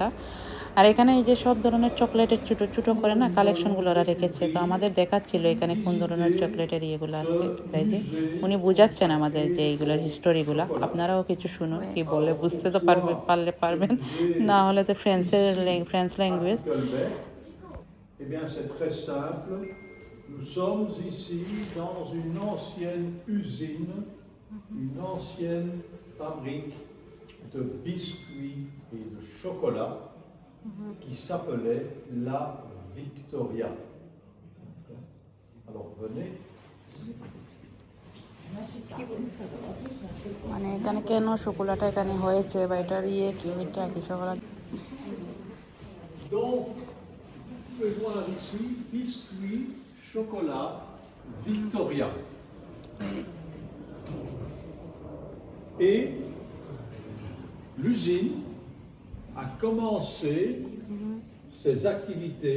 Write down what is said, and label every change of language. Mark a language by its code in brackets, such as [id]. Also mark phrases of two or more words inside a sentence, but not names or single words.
[bn] আর এখানে এই যে সব ধরনের চকলেটের ছোটো ছোটো করে না কালেকশনগুলো ওরা রেখেছে। তো আমাদের দেখাচ্ছিল এখানে কোন ধরনের চকলেটের ইয়েগুলো আছে, তাই যে উনি বুঝাচ্ছেন আমাদের যে এইগুলোর হিস্টোরিগুলো। আপনারাও কিছু শুনুন কি বলে, বুঝতে তো পারবেন, না হলে তো [en] French language. [fr] Eh bien, c'est très simple. Nous sommes ici dans une ancienne usine, une ancienne fabrique de biscuits et de chocolat qui s'appelait La Victoria. Alors venez. [bn] মানে এখানে কেন শোকলাটা এখানে হয়েছে বা এটার ইয়ে কি, ওইটা কি শোকলা। [fr] Donc, vous pouvez voir ici, biscuits, chocolat, Victoria. Et l'usine a commencé ses activités.